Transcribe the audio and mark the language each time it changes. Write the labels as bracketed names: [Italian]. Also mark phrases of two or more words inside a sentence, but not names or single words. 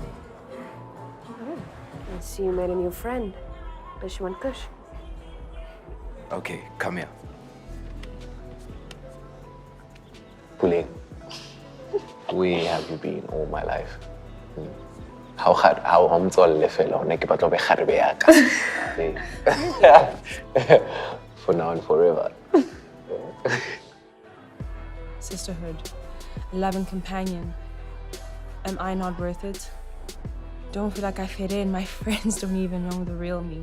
[English] I see you made a new friend. Does she want kush? Okay, come here. Puleng, where have you been all my life? [Southern Sotho] How mtswalle fela hona ke batla be kgarebe ya ka. [English] For now and forever. Sisterhood, a loving companion. Am I not worth it? Don't feel like I fit in. My friends don't even know the real me.